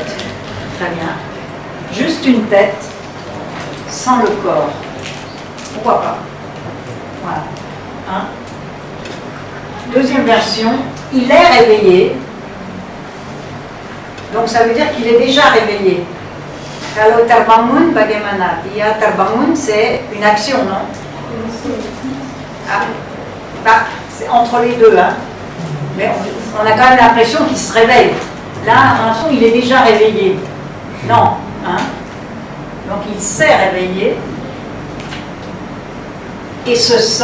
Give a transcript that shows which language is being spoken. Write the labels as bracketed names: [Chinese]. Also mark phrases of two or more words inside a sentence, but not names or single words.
[French] Très bien. Juste une tête, sans le corps. Pourquoi pas? Voilà. Hein? Deuxième version, il est réveillé Donc ça veut dire qu'il est déjà réveillé. [Indonesian] Kalau terbangun bagaimana? Dia terbangun, [French] c'est une action, non? Ah, bah, c'est entre les deux, hein. Mais on a quand même l'impression qu'il se réveille. Là, on a l'impression qu'il est déjà réveillé. Non, hein. Donc il s'est réveillé et se sent.